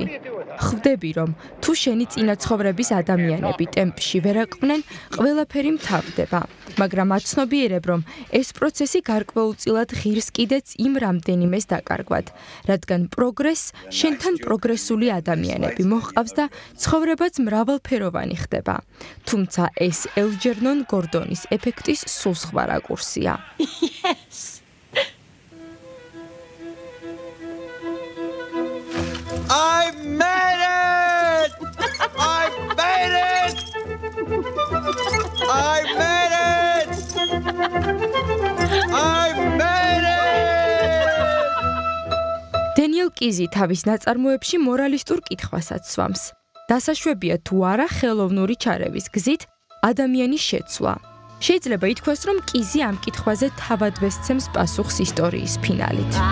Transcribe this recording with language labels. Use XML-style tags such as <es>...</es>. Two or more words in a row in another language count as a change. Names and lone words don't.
<ka>ხვდები, რომ თუ შენი წინაცხოვრების ადამიანები ტემპში ვერ აკვნენ, ყველაფერი მთავრდება, მაგრამ აცნობიერებ, რომ ეს პროცესი გარკვეულწილად ღირს კიდეც იმ რამდენიმეს დაკარგვად, რადგან პროგრესს შენთან პროგრესული ადამიანები მოჰყავს და ცხოვრებაც მრავალფეროვანი ხდება. თუმცა ეს ელჯერნონ გორდონის ეფექტის სულ სხვა რაკურსია.</ka> <en>I made it! I made it! I made it! I made it!</en> <ka>დენიელ კიზი თავის ნაწარმოებში მორალისტურ კითხვასაც სვამს. დასაშვებია თუ არა ხელოვნური ჩარევის გზით ადამიანის შეცვლა. შეიძლება ითქვას, რომ კიზი ამ კითხვაზე თავადვე სცემს პასუხს ისტორიის ფინალით.</ka>